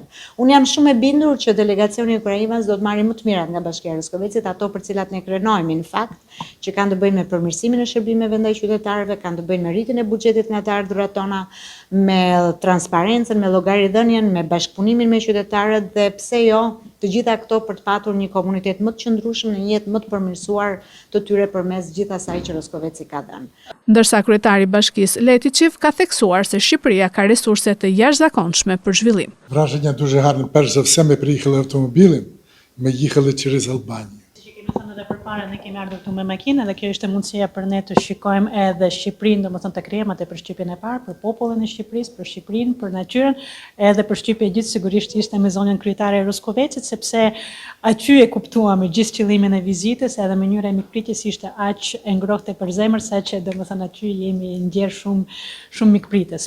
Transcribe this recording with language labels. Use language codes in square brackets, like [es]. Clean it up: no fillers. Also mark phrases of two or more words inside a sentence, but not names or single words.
[sq] Unë jam shumë e bindur që delegacioni i Ukrainës do të marrë më të mirat nga Bashkia e Roskovecit, ato për cilat ne krenojmë në fakt, që kanë të bëjnë me përmirësimin e shërbimeve ndaj qytetarëve, kanë të bëjnë me rritjen e buxhetit nga të ardhurat tona, me transparencën, me llogaridhënien, me bashkëpunimin me qytetarët dhe pse jo të gjitha këto për të patur një komunitet më të qëndrueshëm në një jetë më të përmirësuar të tyre përmes gjithë asaj që Roskoveci ka dhënë. Ndërsa kryetari i Bashkisë Letiçiv ka theksuar se Shqipëria ka resurse të jashtëzakonshme për zhvillim. [uk] Wrażenia дуже гарне. Перш за все, ми приїхали автомобілем, ми їхали через Албанію. [sq] Edhe përpara ne kemi ardhur këtu me makinë dhe kjo ishte mundësia për ne të shikojmë edhe Shqipërinë, domethënë të krijojmë atë përshtypjen e parë për popullin e Shqipërisë, për Shqipërinë, për natyrën, edhe përshtypja gjithë sigurisht ishte me zonën kryetare e Roskovecit, sepse aty e kuptuam gjithë qëllimin e vizitës, edhe mënyra e mikpritjes ishte aq e ngrohtë për zemër saqë domethënë aty jemi ndjer shumë mikpritës.